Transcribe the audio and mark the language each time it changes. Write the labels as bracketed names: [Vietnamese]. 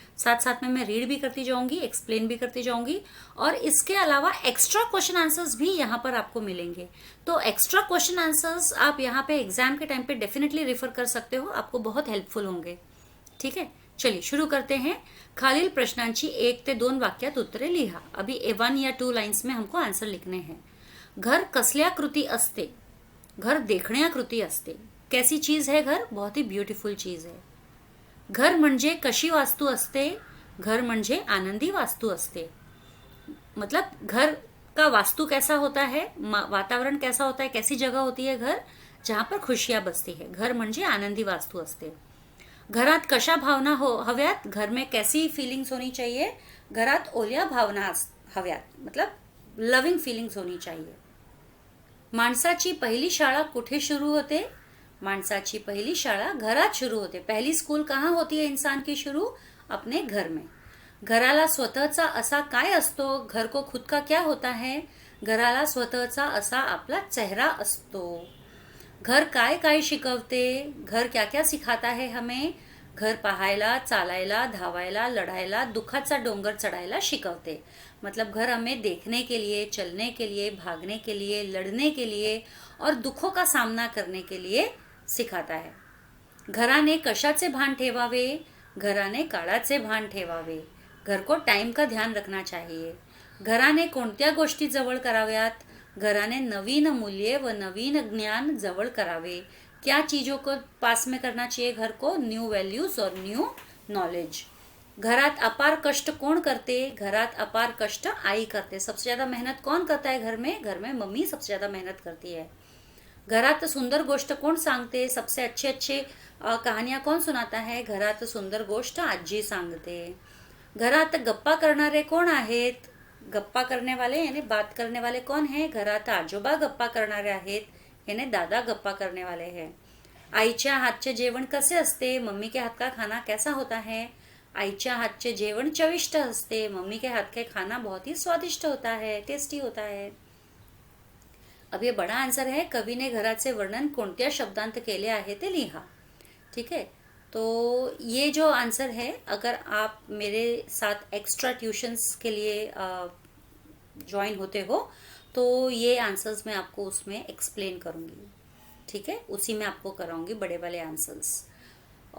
[Hindi] साथ साथ में मैं रीड भी करती जाऊंगी, एक्सप्लेन भी करती जाऊंगी, और इसके अलावा एक्स्ट्रा क्वेश्चन आंसर्स भी यहाँ पर आपको मिलेंगे। तो एक्स्ट्रा क्वेश्चन आंसर्स आप यहाँ पे एग्जाम के टाइम पे डेफिनेटली रेफर कर सकते हो, आपको बहुत हेल्पफुल होंगे। ठीक है, चलिए शुरू करते हैं। [Marathi] खालील प्रश्नांची 1 ते 2 वाक्यात उत्तरे लिहा। [Hindi] अभी 1 या 2 लाइन्स में हमको आंसर लिखने हैं। [Marathi] घर कसल्या कृती असते? घर देखण्याकृती असते। [Hindi] कैसी चीज है घर? बहुत ही ब्युटिफुल चीज है। [Marathi] घर म्हणजे कशी वास्तू असते? घर म्हणजे आनंदी वास्तू असते। [Hindi] मतलब घर का वास्तु कैसा होता है, वातावरण कैसा होता है, कैसी जगह होती है घर जहां पर खुशियां बसती है। [Marathi] घर म्हणजे आनंदी वास्तू असते। घरात कशा भावना हव्यात? [Hindi] घर में कैसी फीलिंग्स होनी चाहिए? [Marathi] घरात ओल्या भावना हव्यात, [Hindi] मतलब लविंग फीलिंग्स होनी चाहिए। [Marathi] माणसाची पहिली शाळा कुठे शुरू होते? माणसाची पहिली शाळा घरात शुरू होते। [Hindi] पहली स्कूल कहाँ होती है इंसान की शुरू? अपने घर में। [Marathi] घराला स्वतःचा असा काय असतो? [Hindi] घर को खुद का क्या होता है? [Marathi] घराला स्वतःचा असा आपला चेहरा असतो। घर काय काय शिकवते? [Hindi] घर क्या क्या सिखाता है हमें? [Marathi] घर पाहायला, चालायला, धावायला, लढायला, दुखाचा डोंगर चढ़ायला शिकवते। [Hindi] मतलब घर हमें देखने के लिए, चलने के लिए, भागने के लिए, लड़ने के लिए और दुखों का सामना करने के लिए सिखाता है। [Marathi] घराने कशाचे भान ठेवावे? घराने काळाचे भान ठेवावे। [Hindi] घर को टाइम का ध्यान रखना चाहिए। [Marathi] घराने कोणत्या गोष्टी जवळ कराव्यात? घराने नवीन मूल्य व नवीन ज्ञान जवळ करावे। [Hindi] क्या चीजों को पास में करना चाहिए घर को? न्यू वैल्यूज और न्यू नॉलेज। [Marathi] घरात अपार कष्ट कौन करते? घरात अपार कष्ट आई करते। [Hindi] सबसे ज्यादा मेहनत कौन करता है घर में? घर में मम्मी सबसे ज्यादा मेहनत करती है। [Marathi] घरात सुंदर गोष्ट कोण सांगते? [Hindi] सबसे अच्छे अच्छे कहानियां कौन सुनाता है? [Marathi] घरात सुंदर गोष्ट आजी सांगते। घरात गप्पा करणारे कोण आहेत? [Hindi] गप्पा करने वाले यानी बात करने वाले कौन है? [Marathi] घरात आजोबा गप्पा करणारे आहेत, [Hindi] यानी दादा गप्पा करने वाले हैं। [Marathi] आईच्या हातचे जेवण कसे असते? [Hindi] मम्मी के हाथ का खाना कैसा होता है? [Marathi] आईच्या हातचे जेवण चविष्ट असते। [Hindi] मम्मी के हाथ का खाना बहुत ही स्वादिष्ट होता है, टेस्टी होता है। अब ये बड़ा आंसर है। [Marathi] कवि ने घराचे वर्णन कोणत्या शब्दांत केले आहे ते लिहा। [Hindi] ठीक है, तो ये जो आंसर है, अगर आप मेरे साथ एक्स्ट्रा ट्यूशंस के लिए ज्वाइन होते हो तो ये आंसर्स मैं आपको उसमें एक्सप्लेन करूँगी। ठीक है, उसी में आपको कराऊंगी बड़े वाले आंसर्स।